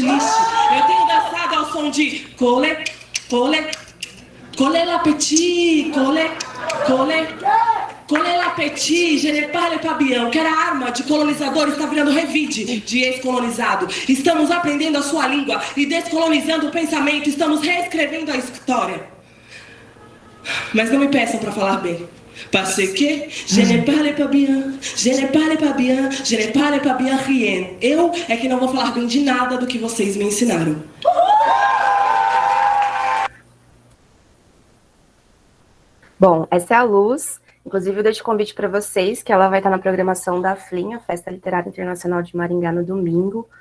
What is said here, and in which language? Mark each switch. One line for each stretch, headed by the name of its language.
Portuguese: Eu tenho dançado ao som de cole, cole, cole l'appétit, cole, cole, cole l'appétit,
French: je ne parle pas bien.
Portuguese: Que era arma de colonizador está virando revide de ex-colonizado. Estamos aprendendo a sua língua e descolonizando o pensamento. Estamos reescrevendo a história. Mas não me peçam para falar bem.
French: Parce que je ne parle pas bien, je ne parle pas bien, je ne parle pas bien rien.
Portuguese: Eu é que não vou falar bem de nada do que vocês me ensinaram. Bom, essa é a Luz. Inclusive, eu deixo convite para vocês, que ela vai estar na programação da FLIM, a Festa Literária Internacional de Maringá, no domingo.